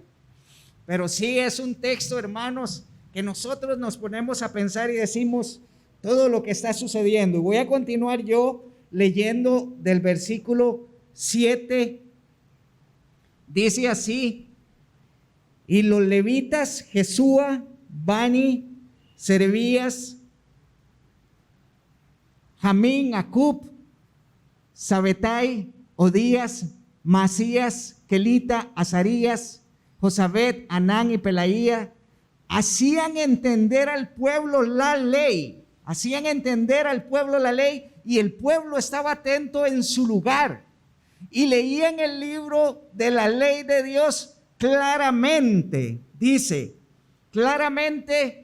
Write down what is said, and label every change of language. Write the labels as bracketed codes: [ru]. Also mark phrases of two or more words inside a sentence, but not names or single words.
[es] Pero sí es un texto, hermanos, que nosotros nos ponemos a pensar y decimos todo lo que está sucediendo. Y voy a continuar yo leyendo del versículo 7. Dice así: y los levitas Jesúa, Bani, Serebías, Jamín, Acub, Sabetai, Odías, Masías, Kelita, Azarías, Josabet, Anán y Pelaía hacían entender al pueblo la ley. Hacían entender al pueblo la ley, y el pueblo estaba atento en su lugar y leían el libro de la ley de Dios claramente. Dice claramente.